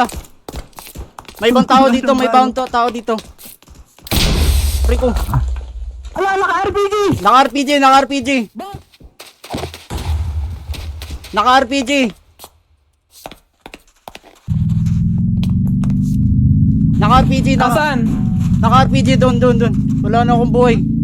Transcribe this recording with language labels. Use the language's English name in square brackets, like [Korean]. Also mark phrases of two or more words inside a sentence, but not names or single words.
[Filipino] May ibang tao dito. May ibang tao dito. Rico. Ala, naka-RPG! Naka-RPG. Naka-RPG. Naka-RPG. Naka-RPG. Nasaan? Naka-RPG. Doon. Wala na akong buhay.